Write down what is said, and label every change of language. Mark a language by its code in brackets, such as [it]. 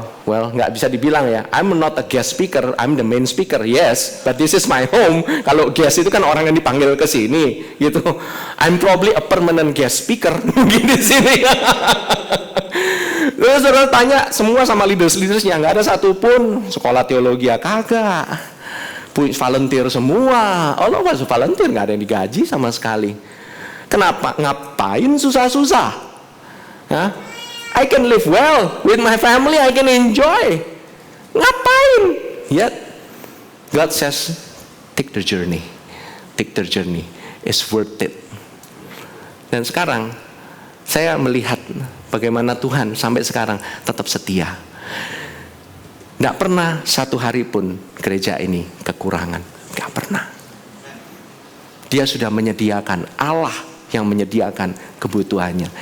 [id] Nggak bisa dibilang ya, [en] I'm not a guest speaker, I'm the main speaker, yes, but this is my home. [id] Kalau guest itu kan orang yang dipanggil ke sini, gitu. [en] I'm probably a permanent guest speaker, [id] mungkin di sini. Terus saudara tanya semua sama leaders-leadersnya, nggak ada satupun sekolah teologi kagak, volunteer semua. Allah masuk volunteer, nggak ada yang digaji sama sekali. Kenapa? Ngapain susah-susah? Hah? [en] I can live well with my family, I can enjoy. [id] Ngapain? [en] Yet God says, take the journey. Take the journey. It's worth it. [id] Dan sekarang saya melihat bagaimana Tuhan sampai sekarang tetap setia. Tidak pernah satu hari pun gereja ini kekurangan. Tidak pernah. Dia sudah menyediakan, Allah yang menyediakan kebutuhannya.